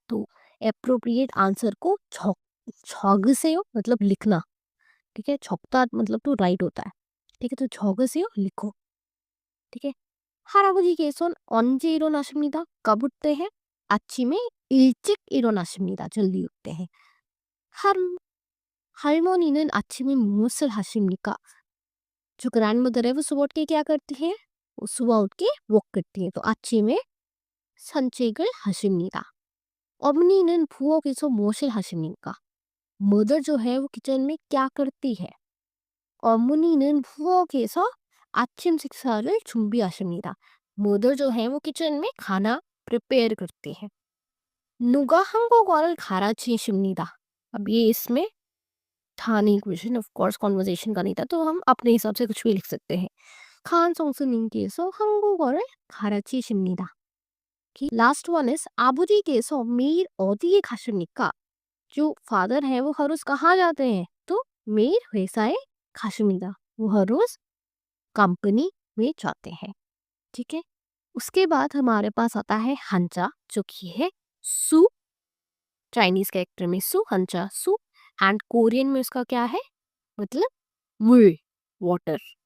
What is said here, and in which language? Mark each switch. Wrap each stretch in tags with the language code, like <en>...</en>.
<hi>तो appropriate answer को 적으세요 मतलब लिखना. ठीक है, 적다 मतलब तो राइट होता है. ठीक है, तो 적으세요 लिखो. ठीक है,</hi> <ko>할아버지께서는 언제 일어나십니다?</ko> <hi>कब उठते हैं?</hi> <ko>아침에 일찍 일어나십니다.</ko> <hi>जल्दी उठते हैं.</hi> <ko>할 할머니는 아침에 무엇을 하십니까?</ko> <hi>जो ग्रैंड मदर है वो सुबह उठ के क्या करती है? वो सुबह उठ के वॉक करती है.</hi> <ko>तो 아침에 산책을 하십니다. 어머니는 부엌에서 무엇을 하십니까?</ko> <hi>मदर जो है वो किचन में क्या करती है?</hi> <ko>어머니는 부엌에서 아침 식사를 준비하십니다.</ko> <hi>मदर जो है वो किचन में खाना प्रिपेयर करती है.</hi> <ko>누가 한국어를 가르치십니다.</ko> <hi>अब ये इसमें था नहीं क्वेश्चन, ऑफ कोर्स कॉन्वर्जेशन का नहीं था, तो हम अपने हिसाब से कुछ भी लिख सकते हैं.</hi> <ko>칸 성스님께서 한국어를 가르치십니다.</ko> <en>last one is</en> <ko>아버지께서 매일 어디에 가십니까?</ko> <hi>जो फादर है वो हर रोज कहाँ जाते हैं?</hi> <ko>तो 매일 회사에 가십니다.</ko> <hi>वो हर रोज कंपनी में जाते हैं. ठीक है, उसके बाद हमारे पास आता है हंचा, जो कि है सु. चाइनीज कैरेक्टर में सु, हंचा सु. एंड कोरियन में उसका क्या है मतलब 물, वाटर.</hi>